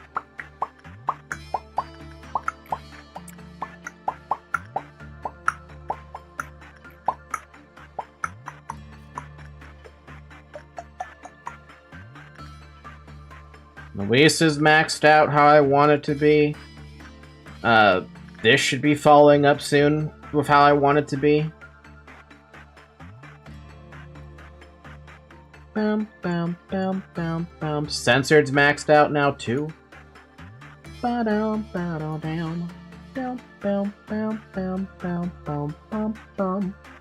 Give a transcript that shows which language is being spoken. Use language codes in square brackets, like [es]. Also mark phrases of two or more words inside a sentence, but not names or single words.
[en] Luis is maxed out how I want it to be. This should be following up soon with how I want it to be. Bam, bam, bam, bam, bam. Censored's maxed out now too. Ba-dum, ba-dum, down. Down, bam, bam, bam, bam, bam, bam, bam.